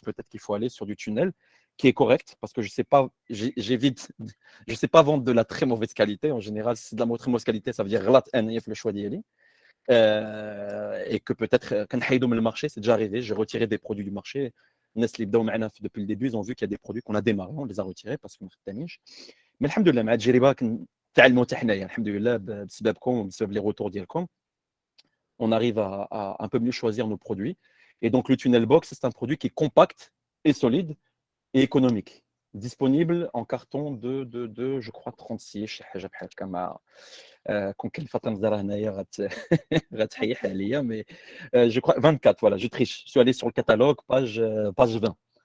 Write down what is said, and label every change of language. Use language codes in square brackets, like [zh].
[fr] Peut-être qu'il faut aller sur du tunnel qui est correct parce que je sais pas, j'évite, je sais pas vendre de la très mauvaise qualité. En général, si c'est de la très mauvaise qualité, ça veut dire غلط أنايا في le choix d'y aller. Et que peut-être quand le marché, c'est déjà arrivé, j'ai retiré des produits du marché. Nestlé depuis le début, ils ont vu qu'il y a des produits qu'on a démarrés, on les a retirés parce qu'on ne خدامينش. [ar] Mais alhamdoulilah, مع التجربه تعلموا حنايا alhamdoulilah بسببكم وبسبب les retours ديالكم. [fr] On arrive à un peu mieux choisir nos produits. Et donc, le Tunnel Box, c'est un produit qui est compact et solide et économique. Disponible en carton de je crois, 36. شي حاجة بحال هكا مع كون كاين فاطمة الزهراء هنايا غتحيح عليا mais je crois 24, voilà, je triche. Je suis allé sur le catalogue, page 20.